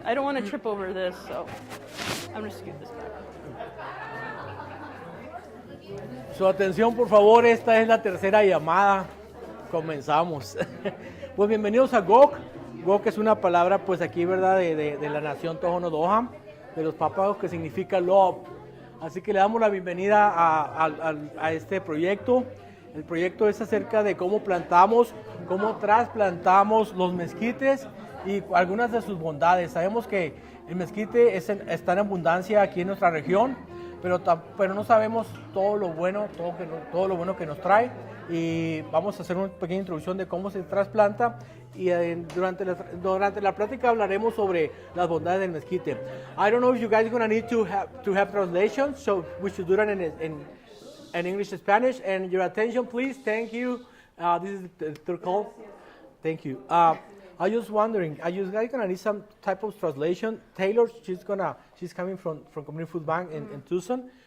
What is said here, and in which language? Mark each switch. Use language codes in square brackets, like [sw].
[en] I don't want to trip over this, so I'm gonna scoot this back. [es] Su atención, por favor, esta es la tercera llamada. Comenzamos. Pues bienvenidos a GOK. GOK es una palabra, pues aquí, ¿verdad? De la nación Tohono O'odham, de los Pápagos, que significa love. Así que le damos la bienvenida a este proyecto. El proyecto es acerca de cómo plantamos, cómo trasplantamos los mezquites y algunas de sus bondades. Sabemos que el mezquite está en abundancia aquí en nuestra región, pero no sabemos todo lo bueno que nos trae, y vamos a hacer una pequeña introducción de cómo se trasplanta, y durante la plática hablaremos sobre las bondades del mezquite. [en] I don't know if you guys are going to need to have translation, so we should do that in English and Spanish. And your attention, please. Thank you. This is the third call. Thank you. I was just wondering, are you guys gonna need some type of translation? Taylor, she's coming from Community Food Bank in Tucson.